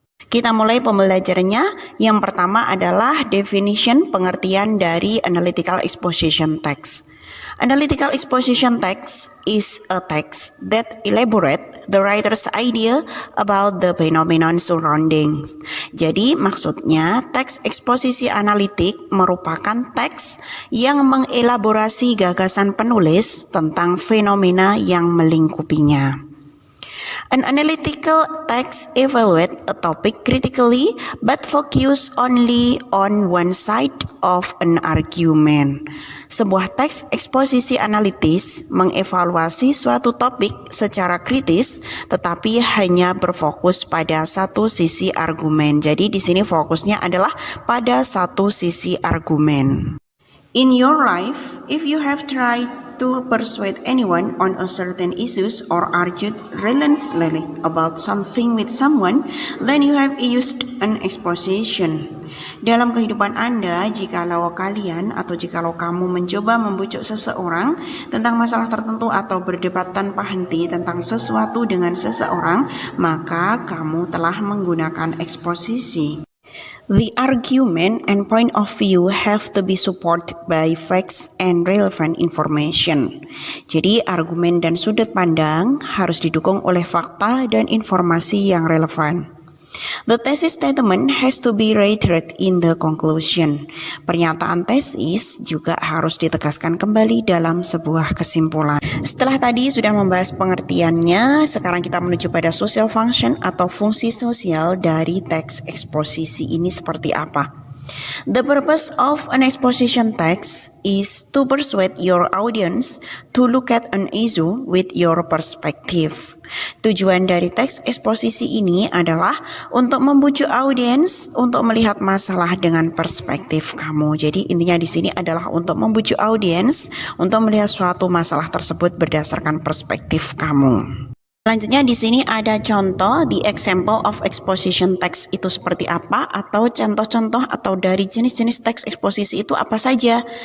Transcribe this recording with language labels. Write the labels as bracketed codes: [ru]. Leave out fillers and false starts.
[id] Kita mulai pembelajarannya. Yang pertama adalah definition, pengertian dari analytical exposition text. [en] Analytical exposition text is a text that elaborate the writer's idea about the phenomenon surroundings. [id] Jadi maksudnya teks eksposisi analitik merupakan teks yang mengelaborasi gagasan penulis tentang fenomena yang melingkupinya. [en] An analytical text evaluate a topic critically but focus only on one side of an argument. [id] Sebuah teks eksposisi analitis mengevaluasi suatu topik secara kritis tetapi hanya berfokus pada satu sisi argumen. Jadi di sini fokusnya adalah pada satu sisi argumen. [en] In your life, if you have tried to persuade anyone on a certain issues or argued relentlessly about something with someone, then you have used an exposition. [id] Dalam kehidupan Anda, jikalau kalian atau jikalau kamu mencoba membujuk seseorang tentang masalah tertentu atau berdebat tanpa henti tentang sesuatu dengan seseorang, maka kamu telah menggunakan eksposisi. [en] The argument and point of view have to be supported by facts and relevant information. [id] Jadi argumen dan sudut pandang harus didukung oleh fakta dan informasi yang relevan. [en] The thesis statement has to be reiterated in the conclusion. [id] Pernyataan tesis juga harus ditegaskan kembali dalam sebuah kesimpulan. Setelah tadi sudah membahas pengertiannya, sekarang kita menuju pada social function atau fungsi sosial dari teks eksposisi ini seperti apa. [en] The purpose of an exposition text is to persuade your audience to look at an issue with your perspective. [id] Tujuan dari teks eksposisi ini adalah untuk membujuk audiens untuk melihat masalah dengan perspektif kamu. Jadi intinya di sini adalah untuk membujuk audiens untuk melihat suatu masalah tersebut berdasarkan perspektif kamu. Selanjutnya di sini ada contoh, [en] the example of exposition text [id] itu seperti apa, atau contoh-contoh atau dari jenis-jenis teks eksposisi itu apa saja.